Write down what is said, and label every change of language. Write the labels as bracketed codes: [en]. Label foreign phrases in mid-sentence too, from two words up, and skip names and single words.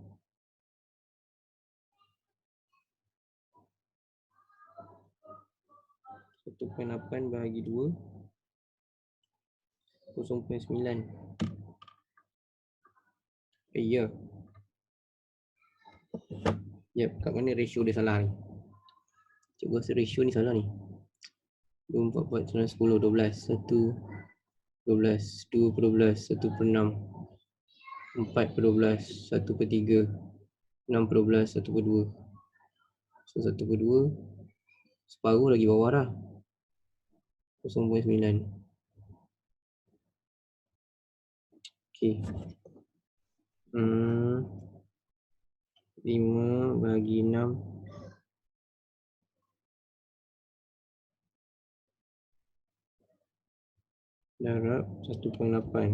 [ms] 1.8 bahagi 2, 0.9. Ya. Yep, kat mana ratio dia salah ni? Cikgu rasa ratio ni salah ni. 2, 4, 4, 9, 10, 12, 1, 12, 2 per 12, 1 per 6, 4 per 12, 1 per 3, 6 per 12, 1 per 2. So 1 per 2, separuh lagi bawah dah. 0.9. Okay. 5 bahagi 6. Darab 1.8.